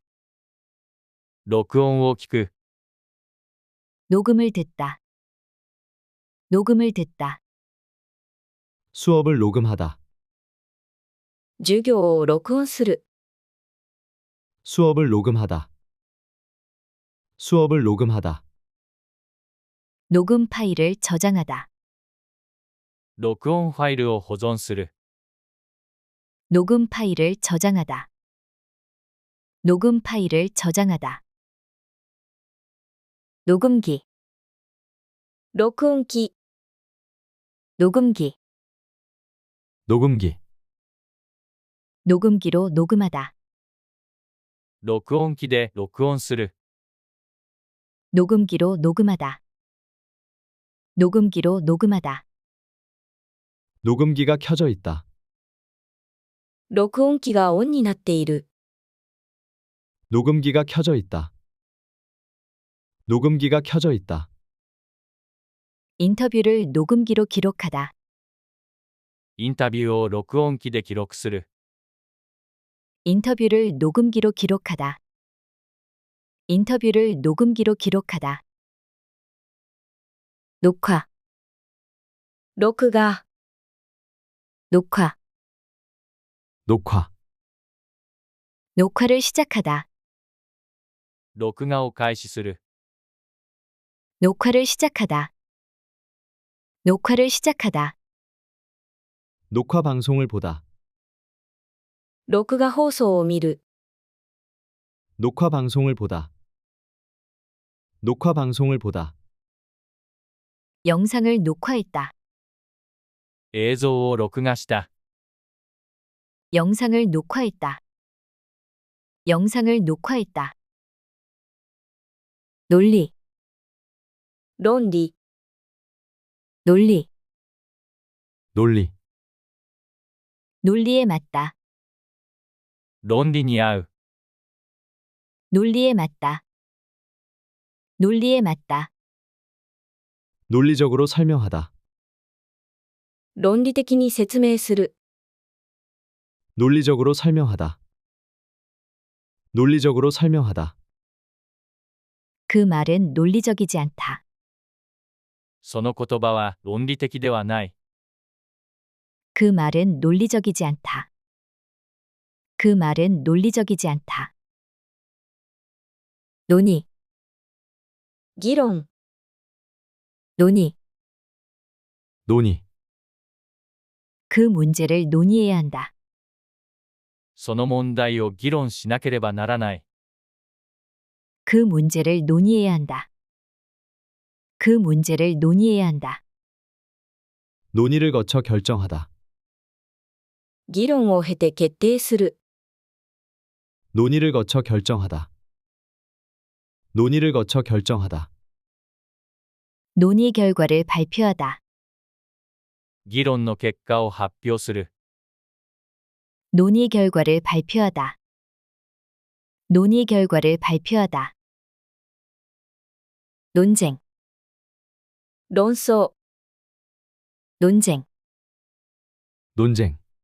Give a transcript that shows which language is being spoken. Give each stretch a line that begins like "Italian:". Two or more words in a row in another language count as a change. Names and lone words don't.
Japanese: 録音を聞く。
Korean: 녹음을 듣다. 녹음을 듣다. 수업을 녹음하다.
Japanese: 授業を録音する。
Korean: 수업을 녹음하다. 수업을 녹음하다. 녹음 파일을 저장하다.
Japanese: 録音ファイルを保存する。
Korean: 녹음 파일을 저장하다. 녹음 파일을 저장하다. 녹음기,
Japanese: 録音機、
Korean: 녹음기, 녹음기, 녹음기로 녹음하다.
Japanese: 録音機で録音する。
Korean: 녹음기로 녹음하다. 녹음기로 녹음하다. 녹음기가 켜져 있다.
Japanese: 録音機がオンになっている。
Korean: 녹음기가 켜져 있다. 녹음기가 켜져 있다. 인터뷰를 녹음기로 기록하다.
Japanese: インタビューを録音機で記録する。
Korean: 인터뷰를 녹음기로 기록하다. 인터뷰를 녹음기로 기록하다. 녹화,
Japanese: 録画、
Korean: 녹화, 녹화, 녹화를 시작하다.
Japanese: 録画を開始する。
Korean: 녹화를 시작하다. 녹화를 시작하다. 녹화 방송을 보다.
Japanese: 録画放送を見る。
Korean: 녹화 방송을 보다. 녹화 방송을 보다. 영상을 녹화했다.
Japanese: 映像を録画した。
Korean: 영상을 녹화했다. 영상을 녹화했다. 논리,
Japanese: 論理、
Korean: 논리, 논리, 논리에 맞다.
Japanese: 論理に合う。
Korean: 논리에 맞다. 논리에 맞다. 논리적으로 설명하다.
Japanese: 論理的に説明する。
Korean: 논리적으로 설명하다. 논리적으로 설명하다. 그 말은 논리적이지 않다.
Japanese: その言葉は論理的ではない。
Korean: 그 말은 논리적이지 않다. 그 말은 논리적이지 않다. 논의,
Japanese: 議論、
Korean: 논의. 논의, 그 문제를 논의해야 한다.
Japanese: その問題を議論しなければならない。
Korean: 그 문제를 논의해야 한다. 그 문제를 논의해야 한다. 논의를 거쳐 결정하다.
Japanese: 議論を経て決定する、
Korean: 논의를 거쳐 결정하다. 논의를 거쳐 결정하다. 논의 결과를 발표하다.
Japanese: 議論の結果を発表する。
Korean: 논의 결과를 발표하다. 논의 결과를 발표하다. 논쟁,
Japanese: 論争、
Korean: 논쟁. 논쟁,